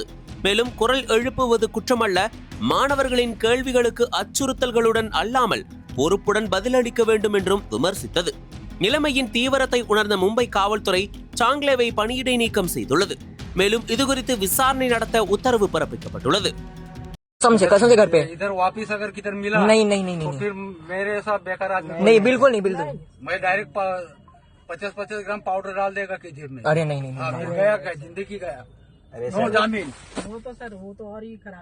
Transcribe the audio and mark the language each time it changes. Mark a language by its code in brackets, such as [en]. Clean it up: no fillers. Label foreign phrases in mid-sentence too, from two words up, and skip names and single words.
[ta] மேலும் குரல் எழுப்புவது குற்றமல்ல, மாணவர்களின் கேள்விகளுக்கு அச்சுறுத்தல்களுடன் அல்லாமல் பொறுப்புடன் பதிலளிக்க வேண்டும் என்றும் விமர்சித்தது. நிலைமையின் தீவிரத்தை உணர்ந்த மும்பை காவல்துறை சாங்லேவை பணியிடை நீக்கம் செய்துள்ளது. மேலும் இதுகுறித்து விசாரணை நடத்த உத்தரவு பிறப்பிக்கப்பட்டுள்ளது. [hi] कसम से घर पे इधर वापिस अगर किधर मिला नहीं तो फिर मेरे साथ बेकार आदमी नहीं बिल्कुल नहीं मैं डायरेक्ट 50-50 ग्राम पाउडर डाल देगा कि जेब में। अरे नहीं गया क्या जिंदगी गया। अरे नो जामीन। वो तो सर वो तो और ही खराब।